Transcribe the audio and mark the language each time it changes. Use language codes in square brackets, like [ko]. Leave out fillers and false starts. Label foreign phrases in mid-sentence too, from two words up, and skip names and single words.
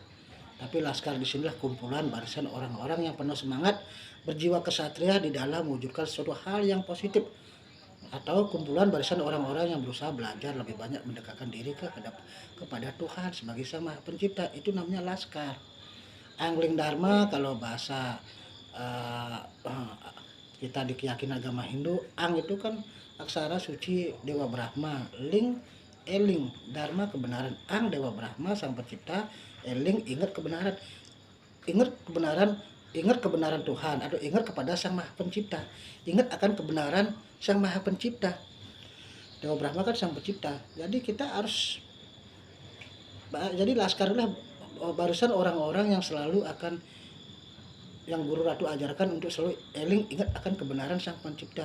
[id] Tapi laskar di sinilah kumpulan barisan orang-orang yang penuh semangat, berjiwa kesatria di dalam mewujudkan suatu hal yang positif, atau kumpulan barisan orang-orang yang berusaha belajar lebih banyak mendekatkan diri kepada Tuhan sebagai Sang Maha Pencipta. Itu namanya laskar. Angling Dharma kalau bahasa kita di keyakinan agama Hindu, ang itu kan aksara suci Dewa Brahma, ling eling, dharma kebenaran, ang Dewa Brahma Sang Pencipta, eling ingat kebenaran, ingat kebenaran Tuhan atau ingat kepada Sang Maha Pencipta, ingat akan kebenaran Sang Maha Pencipta. Dewa Brahma kan Sang Pencipta, jadi kita harus, jadi laskar adalah barisan orang-orang yang selalu akan, yang Guru Ratu ajarkan untuk selalu eling ingat akan kebenaran Sang Pencipta.